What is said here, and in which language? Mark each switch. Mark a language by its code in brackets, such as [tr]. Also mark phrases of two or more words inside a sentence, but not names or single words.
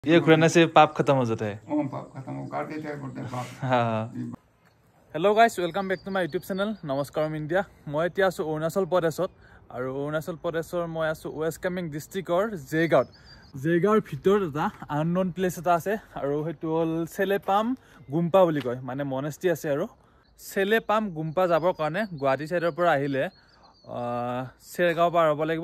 [hi] ये खुराने से पाप खत्म हो जाता है। पाप खत्म हो कर देते हैं बोलते हैं पाप। हाँ। [en] Hello guys, welcome back to my YouTube channel नमस्कार इंडिया। [as] मैं এতিয়া আছো অৰুণাচল প্ৰদেশত আৰু অৰুণাচল প্ৰদেশৰ মই আছো ওয়েষ্ট কামেং ডিস্ট্ৰিক্টৰ জেগাৰ ভিতৰত এটা [en] unknown place [as] এটা আছে আৰু হেতু হল চেলেপাম গুম্পা বুলি কয়, মানে মনেষ্টি আছে। আৰু চেলেপাম গুম্পা যাবৰ কাৰণে গুৱাহাটী সাইডৰ পৰা আহিলে চেৰগাঁও পাৰ হ'ব লাগিব।